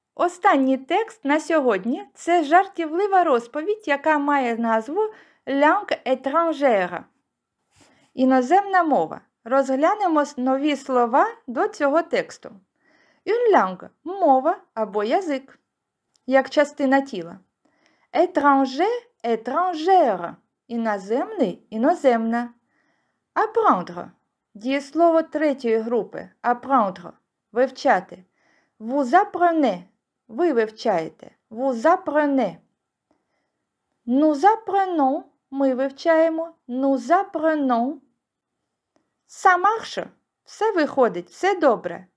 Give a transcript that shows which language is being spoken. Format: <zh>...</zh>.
<uk>Останній текст на сьогодні – це жартівлива розповідь, яка має назву «Langue étrangère» – іноземна мова. Розглянемо нові слова до цього тексту. Une langue – мова або язик, як частина тіла. Étranger – étrangère – іноземний – іноземна. Apprendre – дієслово третьої групи. Apprendre – вивчати.</uk> <fr>Vous apprenez</fr> <uk>– ви вивчаєте.</uk> <fr>Vous apprenez. Nous apprenons –</fr> <uk>ми вивчаємо.</uk> <fr>Nous apprenons. Ça marche</fr> <uk>– все виходить, все добре.</uk>